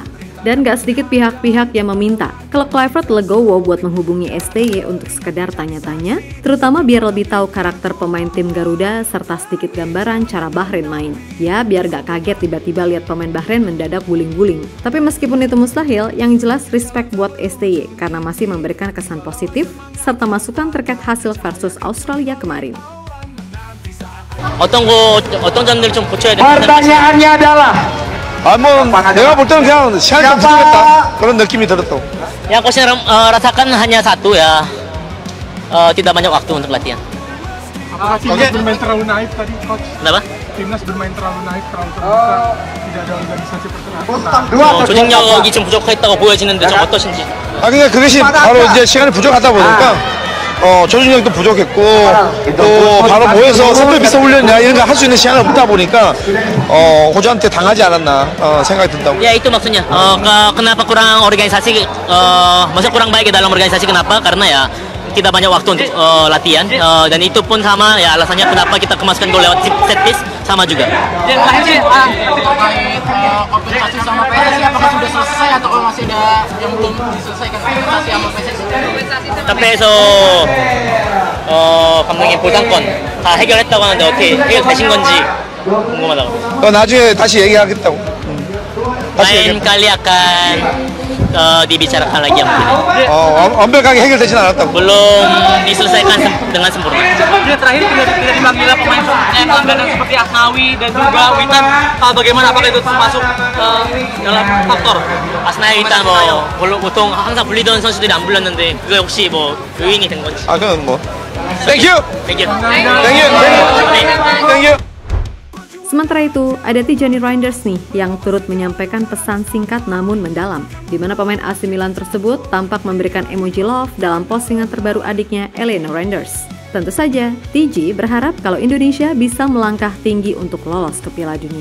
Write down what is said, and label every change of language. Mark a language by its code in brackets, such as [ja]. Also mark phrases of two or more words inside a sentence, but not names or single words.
[id] Dan gak sedikit pihak-pihak yang meminta kalau Kluivert legowo buat menghubungi STY untuk sekedar tanya-tanya, terutama biar lebih tahu karakter pemain tim Garuda serta sedikit gambaran cara Bahrain main. Ya, biar gak kaget tiba-tiba lihat pemain Bahrain mendadak guling-guling. Tapi meskipun itu mustahil, yang jelas respect buat STY karena masih memberikan kesan positif serta masukan terkait hasil versus Australia kemarin. [ko] 어떤 점들을 좀 고쳐야 될까요? [id] pertanyaannya adalah [ko] 내가 볼 때는 그냥 시간이 좀 부족했다 그런 느낌이 들었다고. [id] Yang coach rasakan hanya satu ya, tidak banyak waktu untuk latihan. Apakah Timnas bermain terlalu naif tadi, coach? Kenapa? Timnas bermain terlalu naif, terlalu terbuka, tidak ada organisasi pertahanan. [ko] 조직력이 좀 부족했다고 보여지는데 좀 어떠신지? 근데 그것이 바로 이제 시간이 부족하다 보니까 조직력도 부족했고 또 바로 모여서 선배 비서 훈련이나 이런 거 할 수 있는 시간이 없다 보니까 호주한테 당하지 않았나 생각이 든다고. [id] Ya itu maksudnya. Kenapa kurang organisasi? Maksudnya kurang baik dalam organisasi, kenapa? Karena ya tidak banyak waktu untuk latihan, dan itu pun sama ya alasannya kenapa kita kemasukan gol lewat [en] set piece [id] sama juga. Dan terakhir organisasi sama PSSI apakah sudah selesai atau masih ada yang belum diselesaikan organisasi sama PSSI? [ko] 카페에서 감독님 보상권 다 해결했다고 하는데 어떻게 해결되신 건지 궁금하다고. 나중에 다시 얘기하겠다고. [id] Lain kali akan dibicarakan lagi yang mungkin. [ko] 완벽하게 해결되진 않았다고. [id] Belum diselesaikan dengan sempurna. Terakhir tidak dipanggil pemain pelanggaran seperti Asnawi dan juga Witan. Bagaimana, apakah itu termasuk dalam faktor? [ko] 아스나이 일단 보통 항상 불리던 선수들이 안 불렸는데 그게 혹시 요인이 된 건지. 그건 뭐. [en] Thank you. Thank you. Thank you. Thank you. [id] Sementara itu, ada Tijani Reinders nih yang turut menyampaikan pesan singkat namun mendalam, di mana pemain AC Milan tersebut tampak memberikan emoji love dalam postingan terbaru adiknya Elena Reinders. Tentu saja, TJ berharap kalau Indonesia bisa melangkah tinggi untuk lolos ke Piala Dunia.